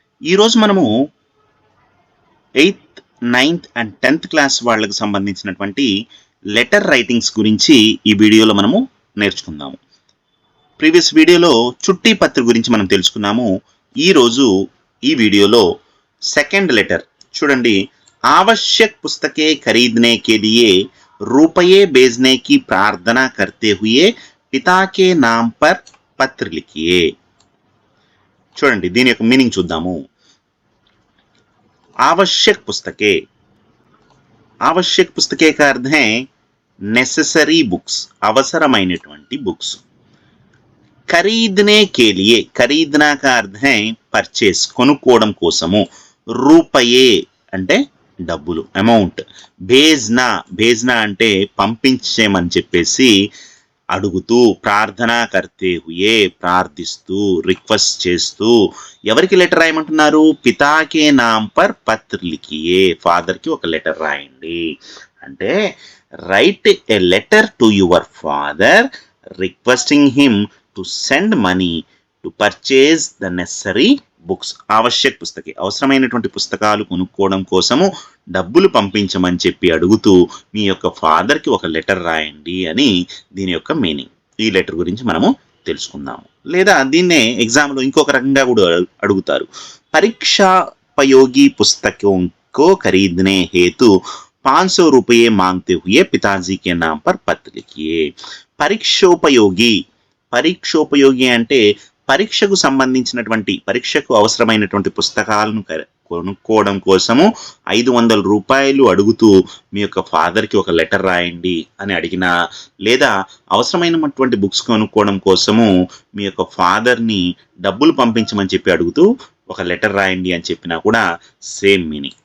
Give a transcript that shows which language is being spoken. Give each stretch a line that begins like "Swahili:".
Telugu: ఈరోజు మనము 8th, 9th and 10th class వాళ్ళకి సంబంధించినటువంటి లెటర్ రైటింగ్స్ గురించి ఈ వీడియోలో మనము నేర్చుకుందాము. ప్రీవియస్ వీడియోలో చుట్టి పత్రి గురించి మనం తెలుసుకున్నాము. ఈరోజు ఈ వీడియోలో
English: second letter
Telugu: చూడండి.
Hindi: आवश्यक पुस्तकें खरीदने के लिए रुपये भेजने की प्रार्थना करते हुए पिता के नाम पर पत्र लिखिए.
Telugu: చూడండి దీని యొక్క మీనింగ్ చూద్దాము.
Hindi: आवश्यक पुस्तकें, आवश्यक पुस्तकें का अर्थ है नेसेसरी बुक्स,
Telugu: అవసరమైనటువంటి బుక్స్.
Hindi: ఖరీదనే के लिए, ఖరీదనా का अर्थ है పర్చేస్,
Telugu: కొనుక్కోవడం కోసము. రూపాయే అంటే డబ్బులు, అమౌంట్. భేజ్నా, భేజ్నా అంటే పంపించేమని చెప్పేసి అడుగుతూ,
Hindi: ప్రార్థన కర్తే హుయే
Telugu: ప్రార్థిస్తూ, రిక్వెస్ట్ చేస్తూ. ఎవరికి లెటర్ రాయమంటున్నారు?
Hindi: పితాకే నామ్ పర్ పత్ర లిఖియే,
Telugu: ఫాదర్కి ఒక లెటర్ రాయండి.
English: అంటే write a letter to your father requesting him to send money to purchase the necessary books.
Telugu: ఆవశ్యక పుస్తకే, అవసరమైనటువంటి పుస్తకాలు కొనుక్కోవడం కోసము డబ్బులు పంపించమని చెప్పి అడుగుతూ మీ యొక్క ఫాదర్కి ఒక లెటర్ రాయండి అని దీని యొక్క మీనింగ్. ఈ లెటర్ గురించి మనము తెలుసుకుందాము. లేదా దీన్నే ఎగ్జామ్లో ఇంకొక రకంగా కూడా అడుగుతారు.
Hindi: పరీక్షోపయోగి పుస్తకం को खरीदने हेतु 500 रुपये मांगते हुए पिताजी के नाम पर पत्र लिखिए.
Telugu: పరీక్షోపయోగి, పరీక్షోపయోగి అంటే పరీక్షకు సంబంధించినటువంటి, పరీక్షకు అవసరమైనటువంటి పుస్తకాలను కొనుక్కోవడం కోసము 500 రూపాయలు అడుగుతూ మీ యొక్క ఫాదర్కి ఒక లెటర్ రాయండి అని అడిగినా, లేదా అవసరమైనటువంటి బుక్స్ కొనుక్కోవడం కోసము మీ యొక్క ఫాదర్ని డబ్బులు పంపించమని చెప్పి అడుగుతూ ఒక లెటర్ రాయండి అని చెప్పినా కూడా సేమ్ మీనింగ్.